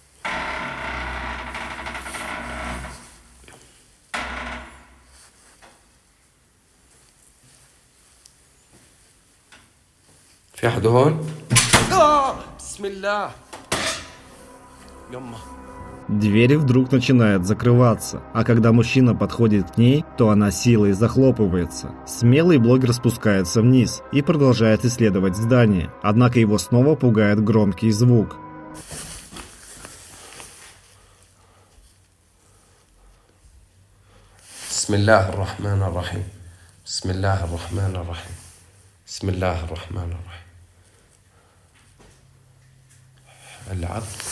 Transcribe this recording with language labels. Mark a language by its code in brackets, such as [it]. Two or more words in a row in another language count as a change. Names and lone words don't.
[ar] في أحد هون؟ بسم الله. يما. [ru] Дверь вдруг начинает закрываться, а когда мужчина подходит к ней, то она силой захлопывается. Смелый блогер спускается вниз и продолжает исследовать здание, однако его снова пугает громкий звук. [ar] بسم الله الرحمن الرحيم. بسم الله الرحمن الرحيم. بسم الله الرحمن الرحيم. العب.